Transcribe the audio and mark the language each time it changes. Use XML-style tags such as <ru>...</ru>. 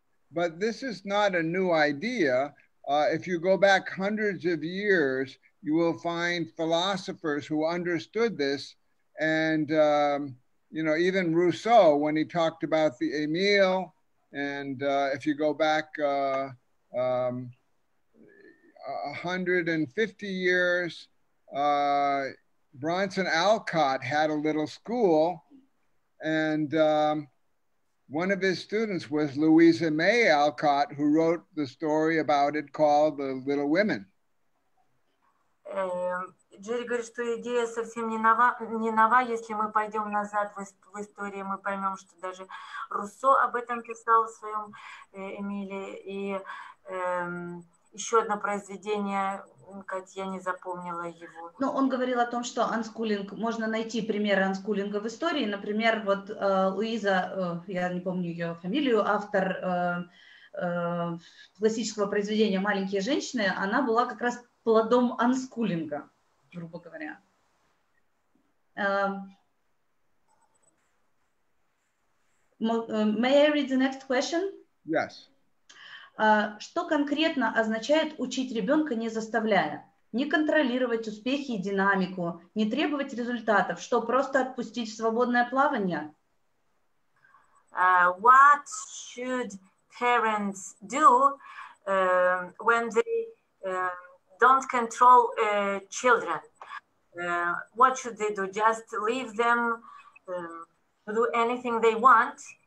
<en>But this is not a new idea. If you go back hundreds of years, you will find philosophers who understood this, and you know, even Rousseau, when he talked about the Emile, and if you go back 150 years, Bronson Alcott had a little school, and one of his students was Louisa May Alcott, who wrote the story about it called The Little Women.</en> <ru>Джерри говорит, что идея совсем не нова. Если мы пойдем назад в истории, мы поймем, что даже Руссо об этом писал в своем Эмиле. И еще одно произведение, я не запомнила его. Ну, он говорил о том, что анскулинг, можно найти примеры анскулинга в истории. Например, вот Луиза, я не помню ее фамилию, автор классического произведения «Маленькие женщины», она была как раз плодом анскулинга, грубо говоря.</ru> <en>May I read the next question? Yes.</en> <ru>Что конкретно означает учить ребенка, не заставляя? Не контролировать успехи и динамику, не требовать результатов, что просто отпустить в свободное плавание?</ru> <en>What should parents do when they don't control children? What should they do? Just leave them do anything they want?</en>